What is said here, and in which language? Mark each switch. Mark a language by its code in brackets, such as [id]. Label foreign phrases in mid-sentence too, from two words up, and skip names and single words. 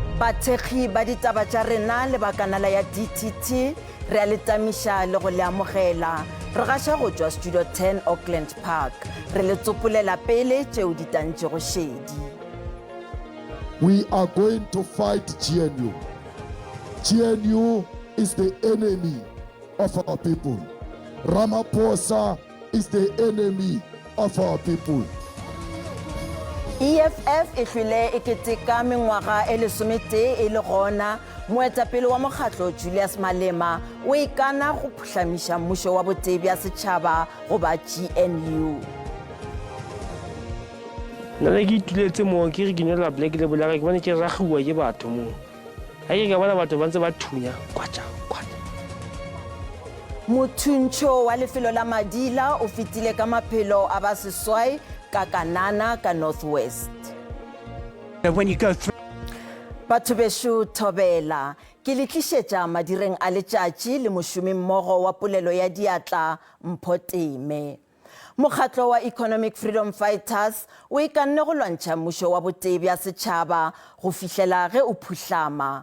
[nso] bathekgi ba ditaba tša rena le bakanala ya DTT re a le tamiša le go le amogela re gaša go tšwa Studio 10 Auckland Park re le tsopolela pele tšeo di tantšego šedi. [en] We are going to fight GNU. GNU is the enemy of our people. Ramaphosa is the enemy of our people. [nso] EFF e hlwile e keteka mengwaga e lesomete e le gona moetapele wa mokgatlo Julius Malema o ikana go phuhlamiša mmušo wa botee bja setšhaba goba GNU. nna ke ituletse moo ke re kenyela black le bolega ke bone ke ragiwa ke batho moo ga ke ka bona batho ba ntse ba thunya kwatša. Mothuntšho wa lefelo la Madila o fetile ka maphelo a ba seswai ka Kanana ka Northwest. [en] When you go through [nso] Batho besho thobela ke le tlišetša madireng a letšatši le mošomi mmogo wa polelo ya diatla Mpho Teme. Mokgatlo wa Economic Freedom Fighters o ikanne go lwantšha mmušo wa botee bja setšhaba go fihlela ge o phuhlama.